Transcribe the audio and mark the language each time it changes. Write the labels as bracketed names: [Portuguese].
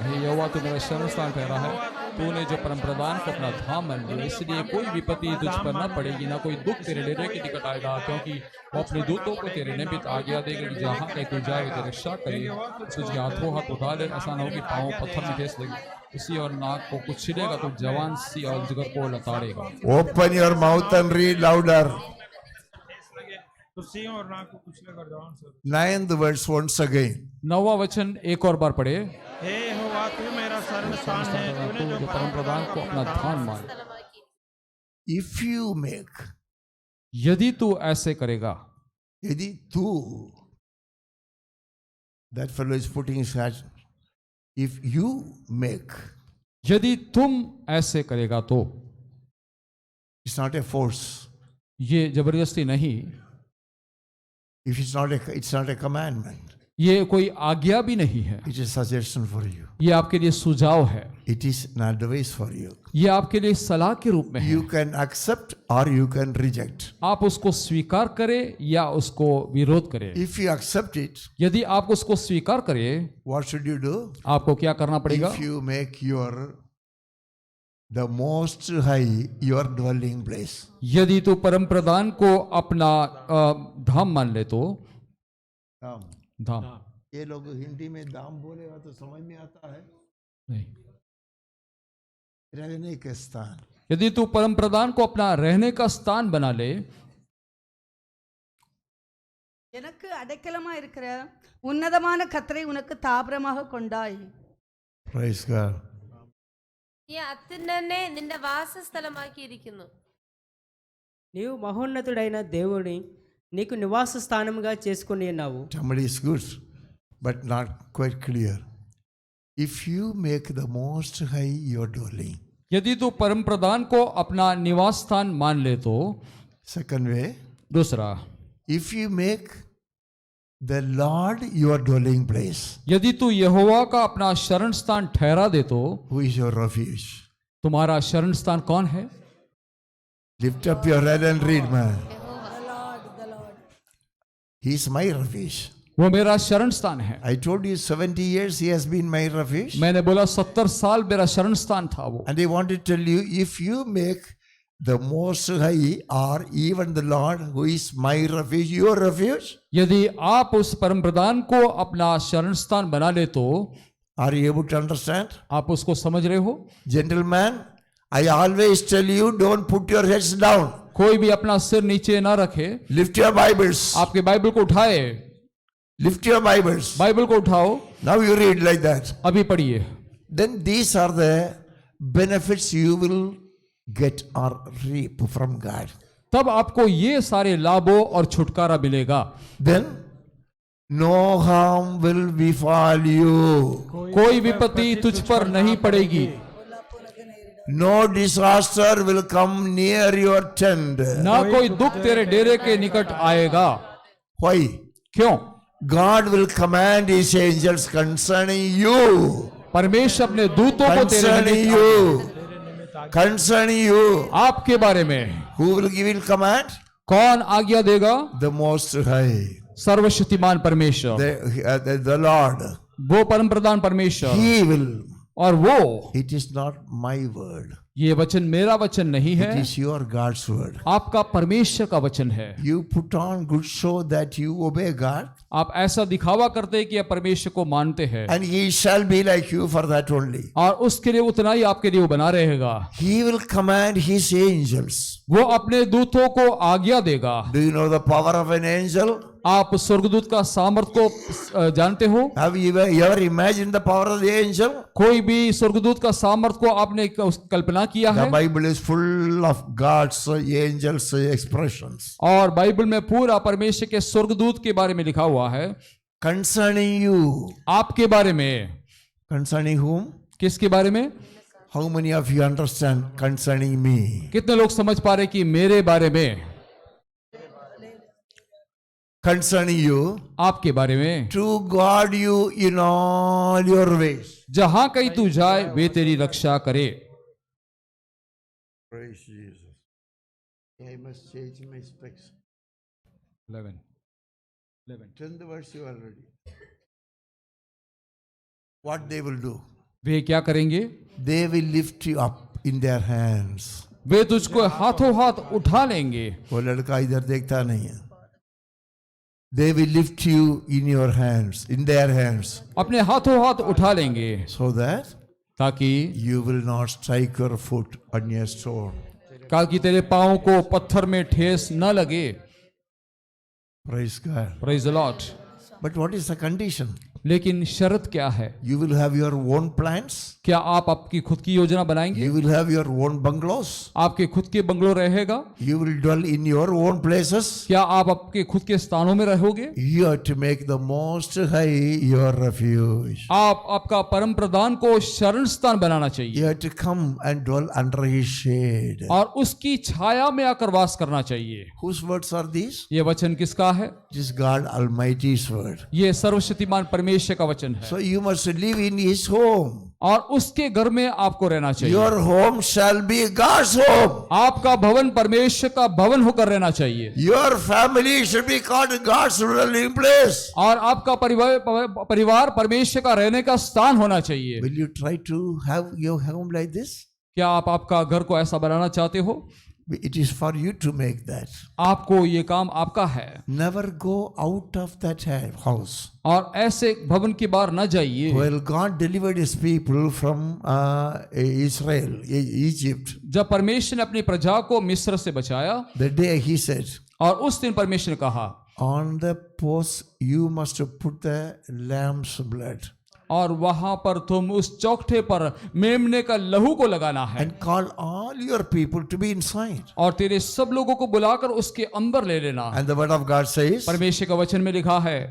[Hindi] हे यहोवा तू मेरा शरण स्थान ठहरा है, तूने जो परम प्रधान को अपना धाम मान लिया, इसलिए कोई विपत्ति तुझ पर न पड़ेगी, ना कोई दुख तेरे डेरे के निकट आएगा, क्योंकि वो अपने दूतों को तेरे निमित्त आज्ञा देगा कि जहाँ कहीं तू जाए तेरी रक्षा करे। तुझे हाथों हाथ उठा ले, ऐसा न हो कि पाँव पत्थर में ठेस लगे, उसी और नाक को कुछ छिलेगा तो जवान सी और जिगर को लताड़ेगा। [English] Open your mouth and read louder. [Hindi] तो सिंह और नाक को कुचले कर जवान से। [English] 9th verse once again. [Hindi] 9वां वचन एक और बार पढ़े। हे यहोवा तू मेरा शरण स्थान है, तूने जो परम प्रधान को अपना धाम मान। [English] If you make, [Hindi] यदि तू ऐसे करेगा, यदि तू, [English] that fellow is putting his hand. If you make, [Hindi] यदि तुम ऐसे करेगा तो, [English] it's not a force. [Hindi] ये जबरदस्ती नहीं, [English] If it's not a commandment. [Hindi] ये कोई आज्ञा भी नहीं है, [English] It is suggestion for you. [Hindi] ये आपके लिए सुझाव है, [English] It is an advice for you. [Hindi] ये आपके लिए सलाह के रूप में है। [English] You can accept or you can reject. [Hindi] आप उसको स्वीकार करें या उसको विरोध करें। [English] If you accept it, [Hindi] यदि आप उसको स्वीकार करें, [English] what should you do? [Hindi] आपको क्या करना पड़ेगा? [English] If you make the most high your dwelling place. [Hindi] यदि तू परम प्रधान को अपना धाम मान ले तो, धाम, ये लोग हिंदी में दाम बोलेगा तो समझ में आता है नहीं, रहने के स्थान। यदि तू परम प्रधान को अपना रहने का स्थान बना ले, [Tamil] எனக்கு அடைக்கலமா இருக்கிற உன்னதமான கர்த்தரை உனக்கு தாபரமாக கொண்டாய். [English] Praise God. [Malayalam] ഈ അത്യുന്നതനെ നിന്റെ വാസസ്ഥലമാക്കിയിരിക്കുന്നു. [Telugu] నీవు మహోన్నతుడైన దేవుని నీకు నివాస స్థానముగా చేసుకుని ఉన్నావు. [English] Somebody is good, but not quite clear. If you make the most high your dwelling. [Hindi] यदि तू परम प्रधान को अपना निवास स्थान मान ले तो, [English] Second way. [Hindi] दूसरा, [English] If you make the Lord your dwelling place. [Hindi] यदि तू यहोवा का अपना शरण स्थान ठहरा दे तो, [English] Who is your refuge? [Hindi] तुम्हारा शरण स्थान कौन है? [English] Lift up your head and read, man. The Lord. He is my refuge. [Hindi] वो मेरा शरण स्थान है। [English] I told you 70 years he has been my refuge. [Hindi] मैंने बोला 70 साल मेरा शरण स्थान था वो। [English] And I want to tell you, if you make the most high or even the Lord who is my refuge, your refuge. [Hindi] यदि आप उस परम प्रधान को अपना शरण स्थान बना ले तो, [English] Are you able to understand? [Hindi] आप उसको समझ रहे हो? [English] Gentlemen, I always tell you, don't put your heads down. [Hindi] कोई भी अपना सिर नीचे ना रखे, [English] Lift your Bibles. [Hindi] आपके बाइबल को उठाए, [English] Lift your Bibles. [Hindi] बाइबल को उठाओ, [English] Now you read like that. [Hindi] अभी पढ़िए। [English] Then these are the benefits you will get or reap from God. [Hindi] तब आपको ये सारे लाभों और छुटकारा मिलेगा। [English] Then no harm will befall you. [Hindi] कोई विपत्ति तुझ पर नहीं पड़ेगी, [English] No disaster will come near your tent. [Hindi] ना कोई दुख तेरे डेरे के निकट आएगा। [English] Why? [Hindi] क्यों? [English] God will command his angels concerning you. [Hindi] परमेश्वर अपने दूतों को तेरे [English] Concerning [Hindi] निमित्त, [English] you. Concerning you. [Hindi] आपके बारे में [English] Who will give him command? [Hindi] कौन आज्ञा देगा? [English] The Most High. [Hindi] सर्वशक्तिमान परमेश्वर, [English] The Lord. [Hindi] वो परम प्रधान परमेश्वर। [English] He will. [Hindi] और वो, [English] It is not my word. [Hindi] ये वचन मेरा वचन नहीं [English] It [Hindi] है, [English] is your God's word. [Hindi] आपका परमेश्वर का वचन है। [English] You put on good show that you obey God, [Hindi] आप ऐसा दिखावा करते हैं कि आप परमेश्वर को मानते हैं, [English] and he shall be like you for that only. [Hindi] और उसके लिए उतना ही आपके लिए वो बना रहेगा। [English] He will command his angels. [Hindi] वो अपने दूतों को आज्ञा देगा। [English] Do you know the power of an angel? [Hindi] आप स्वर्गदूत का सामर्थ को जानते हो? [English] Have you ever imagined the power of the angel? [Hindi] कोई भी स्वर्गदूत का सामर्थ को आपने कल्पना किया [English] The [Hindi] है? [English] Bible is full of God's angels expressions. [Hindi] और बाइबल में पूरा परमेश्वर के स्वर्गदूत के बारे में लिखा हुआ है। [English] Concerning you. [Hindi] आपके बारे में। [English] Concerning whom? [Hindi] किसके बारे में? [English] How many of you understand concerning me? [Hindi] कितने लोग समझ पा रहे कि मेरे बारे में? [English] Concerning you. [Hindi] आपके बारे में। [English] To guard you in all your ways. [Hindi] जहां कहीं तू जाए वे तेरी रक्षा करे। [English] Praise Jesus. I must change my specs. 11. 10th verse you already. What they will do? [Hindi] वे क्या करेंगे? [English] They will lift you up in their hands. [Hindi] वे तुझको हाथों हाथ उठा लेंगे। वो लड़का इधर देखता नहीं है। [English] They will lift you in your hands, in their hands, [Hindi] अपने हाथों हाथ उठा लेंगे [English] so that [Hindi] ताकि [English] you will not strike your foot on a stone. [Hindi] ताकि तेरे पाँव को पत्थर में ठेस न लगे। [English] Praise God. Praise the Lord. But what is the condition? [Hindi] लेकिन शर्त क्या है? [English] You will have your own plans. [Hindi] क्या आप आपकी खुद की योजना बनाएंगे? [English] You will have your own bungalows. [Hindi] आपके खुद के बंगलो रहेगा? [English] You will dwell in your own places. [Hindi] क्या आप आपके खुद के स्थानों में रहोगे? [English] You have to make the Most High your refuge. [Hindi] आप आपका परम प्रधान को शरण स्थान बनाना [English] You [Hindi] चाहिए [English] have to come and dwell under his shade. [Hindi] और उसकी छाया में आकर वास करना चाहिए। [English] Whose words are these? [Hindi] ये वचन किसका है? [English] It is God Almighty's word. [Hindi] ये सर्वशक्तिमान परमेश्वर का वचन है। [English] So you must live in his home. [Hindi] और उसके घर में आपको रहना चाहिए। [English] Your home shall be God's home. [Hindi] आपका भवन परमेश्वर का भवन होकर रहना चाहिए। [English] Your family should be called God's dwelling place. [Hindi] और आपका परिवार परमेश्वर का रहने का स्थान होना चाहिए। [English] Will you try to have your home like this? [Hindi] क्या आप आपका घर को ऐसा बनाना चाहते हो? [English] It is for you to make that. [Hindi] आपको ये काम आपका है। [English] Never go out of that house. [Hindi] और ऐसे भवन के बाहर न जाइए। [English] Well, God delivered his people from Israel, Egypt. [Hindi] जब परमेश्वर ने अपनी प्रजा को मिस्र से बचाया, [English] The day he said, [Hindi] और उस दिन परमेश्वर ने कहा, [English] on the post you must put the lamb's blood. [Hindi] और वहां पर तुम उस चौखटे पर मेमने का लहू को लगाना है। [English] And call all your people to be inside. [Hindi] और तेरे सब लोगों को बुलाकर उसके अंदर ले लेना। [English] And the word of God says, [Hindi] परमेश्वर का वचन में लिखा है,